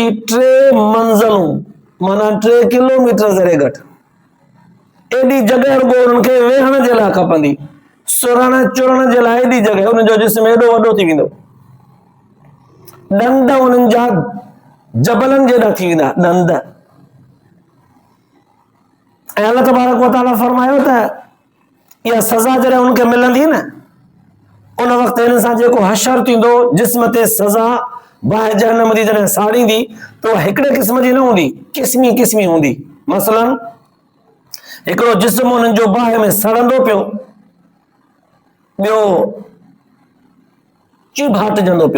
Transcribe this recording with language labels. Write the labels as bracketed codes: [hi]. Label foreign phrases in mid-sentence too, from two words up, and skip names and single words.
[sd] 3 मंज़िलूं, माना 3 किलोमीटर ज़रे घटि, एॾी जॻह रुॻो उन्हनि खे वेहण जे लाइ खपंदी, सुरण चुरण जे लाइ एॾी जॻह, उन्हनि जो जिस्म एॾो वॾो थी वेंदो। ॾंद उन्हनि जा जबलनि जेॾा थी वेंदा, ॾंद। ऐं [ar] الله تبارك وتعالى [sd] फरमायो त इहा सज़ा जॾहिं उनखे मिलंदी न, उन वक़्तु हिन सां जेको हशर थींदो जिस्म ते सज़ा बाहि जहन्नम जी जॾहिं साड़ींदी, त उहा हिकिड़े क़िस्म जी न हूंदी, क़िस्मी क़िस्मी हूंदी। मसलन हिकिड़ो जिस्म उन्हनि जो बाहि में सड़ंदो पियो, ॿियो चिभाटिजंदो पियो।